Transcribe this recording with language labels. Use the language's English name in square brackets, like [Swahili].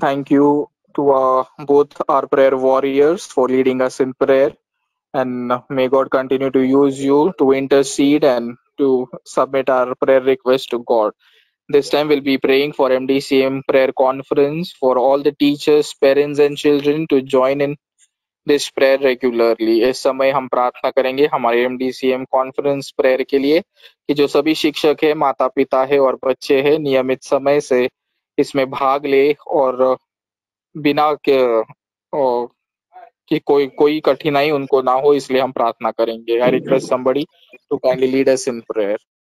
[English] Thank you to both our prayer warriors for leading us in prayer. And may God continue to use you to intercede and to submit our prayer request to God. This time we'll be praying for MDCM prayer conference for all the teachers, parents and children to join in this prayer regularly. [Hindi] इस समय हम प्रार्थना करेंगे हमारे MDCM conference prayer के लिए कि जो सभी शिक्षक है, माता पिता है और बच्चे हैं नियमित समय से इसमें भाग ले और बिना कि कोई कठिनाई उनको ना हो, इसलिए हम प्रार्थना करेंगे. [English] I request somebody to kindly lead us in prayer.